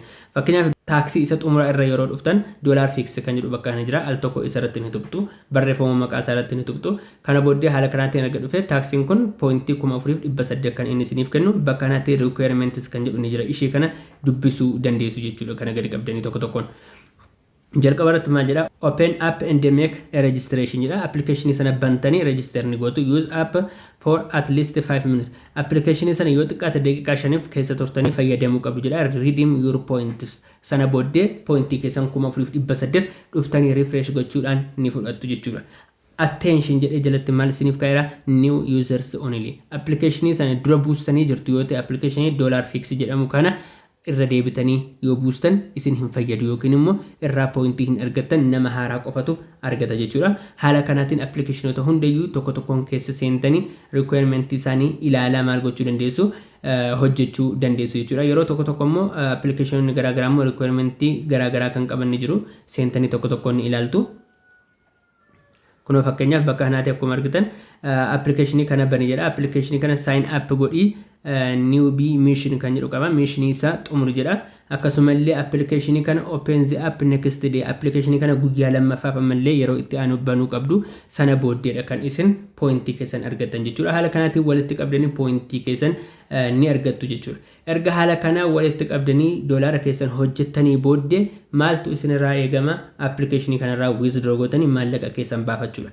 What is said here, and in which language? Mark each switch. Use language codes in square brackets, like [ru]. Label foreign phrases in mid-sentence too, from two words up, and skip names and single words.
[om] Fakkeenyaaf taaksii isa xumura irra yeroo dhuftan dollar fix kan jedhu bakka kana jira. Al tokko isa irratti ni tuqxu. Barreeffama maqaa isaa irratti ni tuqxu. Kana booddee haala kanaatiin erga dhufe taaksiin kun pointii 4,800 kan inni isiniif kennu bakka kanatti requirements kan jedhu ni jira. Ishii kana dubbisuu dandeessu jechuudha. Kana gadi qabdanii tokkoon. jalqaba irratti maal jedha [en] open app and make a registration [om] jedha application sana bantanii register ni gootu [en] use app for at least 5 minutes [om] application sana yoo xiqqaate daqiiqaa 5 keessa turtanii fayyadamuu qabdu jedha [en] redeem your points [om] sana booddee pointii keessan 4,800 dhuftanii refresh gochuudhaan ni fudhattu jechuudha attention jedhee jalatti maal isiniif kaa'eera [en] new users only [om] application sana dura boostanii jirtu yoo ta'e application dollar fix jedhamu kana irra deebitanii yoo boostan isin hin fayyadu yookiin immoo irraa pointii hin argattan nama haaraa qofatu argata jechuudha haala kanaatiin applicationota hundayyuu tokko tokkoon keessa seentanii requirement isaanii ilaalaa maal gochuu dandeessu hojjechuu dandeessu jechuudha yeroo tokko tokko immoo applicationonni garaa garaa immoo requirement garaa garaa kan qaban ni jiru seentanii tokko tokkoon ilaaltu kuno fakkeenyaaf bakka kanaatti akkuma argitan application kana bani jedha application kana [en] sign up [om] godhi [en] newbie mission [om] kan jedhu qaba mission isa xumur jedha akkasumallee application kana [en] open the app next day [om] application kana guyyaa lammaffaaf ammallee yeroo itti aanu banuu qabdu sana booddeedha kan isin pointii keessan argattan jechuudha haala kanaatiin walitti qabdanii pointii keessan ni argattu jechuudha. Erga haala kana walitti qabdanii doolaara keessan hojjettanii booddee maaltu isinirraa eegama appilikeeshinii kanarraa withdraw gootanii maallaqa keessan baafachuudha.